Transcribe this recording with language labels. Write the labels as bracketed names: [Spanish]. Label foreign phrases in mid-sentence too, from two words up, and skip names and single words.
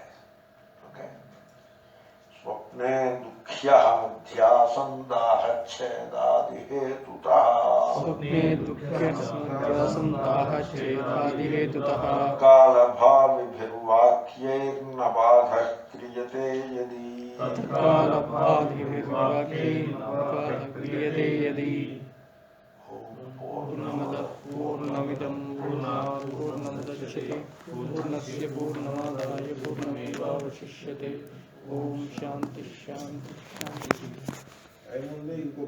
[Sanskrit] ఓకే. స్వప్నే దుఃఖ్యహమధ్యాసం దాహచ్ఛేదాది హేతుతః కాలభావిభిర్వాక్యైర్న బాధః క్రియతే యది. పూర్ణమిదం పూర్ణాత్ పూర్ణముదచ్యతే పూర్ణస్య పూర్ణమాదాయ పూర్ణమేవావశిష్యతే. ఓం శాంతి శాంతి శాంతి.